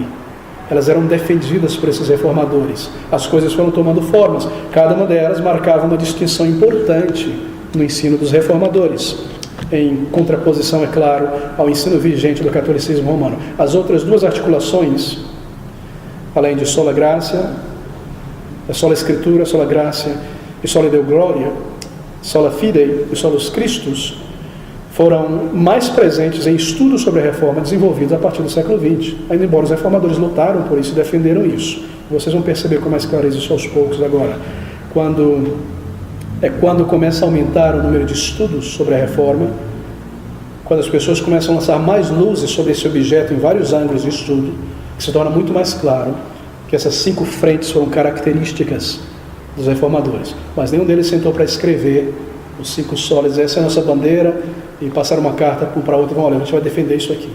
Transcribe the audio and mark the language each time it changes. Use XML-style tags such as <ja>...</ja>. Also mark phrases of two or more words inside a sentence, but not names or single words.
<pt>Elas eram defendidas por esses reformadores. As coisas foram tomando formas. Cada uma delas marcava uma distinção importante no ensino dos reformadores, em contraposição, é claro, ao ensino vigente do catolicismo romano. As outras 2 articulações, além de</pt> <la>sola gracia, sola escritura, sola gracia</la> <pt>e</pt> <la>sola deo gloria, sola fide</la> <pt>e</pt> <la>solos Christus,</la> <pt>foram mais presentes em estudos sobre a reforma desenvolvidos a partir do século XX, ainda embora os reformadores lutaram por isso e defenderam isso. Vocês vão perceber com mais clareza isso aos poucos agora. Quando começa a aumentar o número de estudos sobre a reforma, quando as pessoas começam a lançar mais luzes sobre esse objeto em vários ângulos de estudo, que se torna muito mais claro, que essas 5 frentes foram características dos reformadores, mas nenhum deles sentou para escrever os 5 solas, essa é a nossa bandeira, e passar uma carta para outra e falar, olha, a gente vai defender isso aqui.</pt>